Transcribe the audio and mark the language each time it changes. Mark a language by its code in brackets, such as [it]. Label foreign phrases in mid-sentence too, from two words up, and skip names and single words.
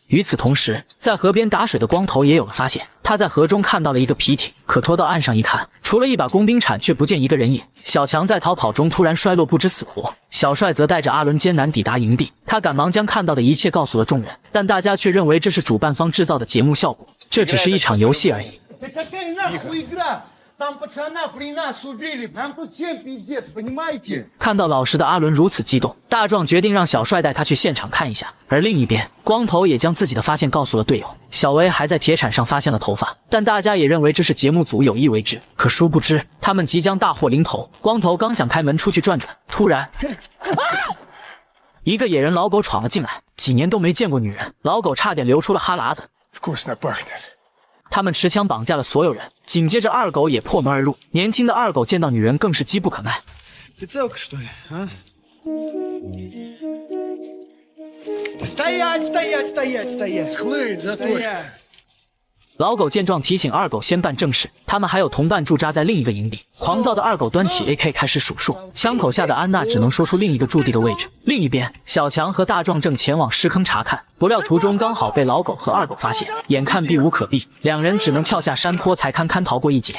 [zh] 与此同时，在河边打水的光头也有了发现，他在河中看到了一个皮艇，可拖到岸上一看，除了一把工兵铲，却不见一个人影。小强在逃跑中突然摔落，不知死活。小帅则带着阿伦艰难抵达营地，他赶忙将看到的一切告诉了众人，但大家却认为这是主办方制造的节目效果，这只是一场游戏而已。 [ru] Там пацана при нас убили, нам тут всем пиздец, понимаете? [zh] 看到老实的阿伦如此激动，大壮决定让小帅带他去现场看一下。而另一边，光头也将自己的发现告诉了队友。小薇还在铁铲上发现了头发，但大家也认为这是节目组有意为之。可殊不知，他们即将大祸临头。光头刚想开门出去转转，突然一个野人老狗闯了进来。几年都没见过女人，老狗差点流出了哈喇子。他们持枪绑架了所有人，紧接着二狗也破门而入。年轻的二狗见到女人更是机不可耐。 [ru] Ты целка, что ли, а? Стоять, стоять, стоять, стоять! Схлынь, заточка! [zh] 老狗见状提醒二狗先办正事，他们还有同伴驻扎在另一个营地。狂躁的二狗端起 AK 开始数数，枪口下的安娜只能说出另一个驻地的位置。另一边，小强和大壮正前往尸坑查看，不料途中刚好被老狗和二狗发现，眼看避无可避，两人只能跳下山坡才堪逃过一劫。